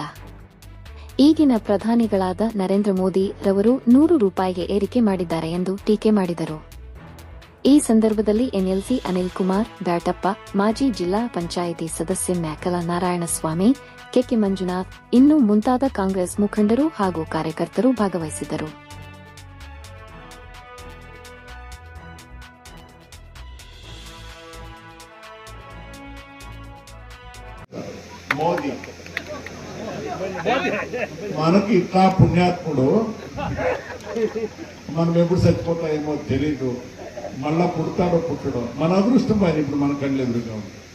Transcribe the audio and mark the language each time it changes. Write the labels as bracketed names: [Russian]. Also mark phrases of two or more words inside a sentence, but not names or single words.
[Kannada] ಈಗಿನ ಪ್ರಧಾನಿಗಳಾದ ನರೇಂದ್ರ ಮೋದಿ ರವರು 100 ರೂಪಾಯಿಗೆ ಏರಿಕೆ ಮಾಡಿದ್ದಾರೆ ಎಂದು ಟೀಕೆ ಮಾಡಿದರು. ಈ ಸಂದರ್ಭದಲ್ಲಿ ಎನ್ಎಲ್ಸಿ ಅನಿಲ್ ಕುಮಾರ್ ಬ್ಯಾಟಪ್ಪ, ಮಾಜಿ ಜಿಲ್ಲಾ ಪಂಚಾಯಿತಿ ಸದಸ್ಯ ಮ್ಯಾಕಲ ನಾರಾಯಣಸ್ವಾಮಿ, ಕೆಕೆ ಮಂಜುನಾಥ್ ಇನ್ನೂ ಮುಂತಾದ ಕಾಂಗ್ರೆಸ್ ಮುಖಂಡರು ಹಾಗೂ ಕಾರ್ಯಕರ್ತರು ಭಾಗವಹಿಸಿದ್ದರು. [Telugu] మోదీ మనకి ఇట్లా పుణ్యాత్ముడు, మనం ఎప్పుడు చచ్చిపోతాయేమో తెలీదు, మళ్ళా పుడతాడో పుట్టడో, మన అదృష్టం ఆయన ఇప్పుడు మన కళ్ళు ఎదురుగా ఉంది.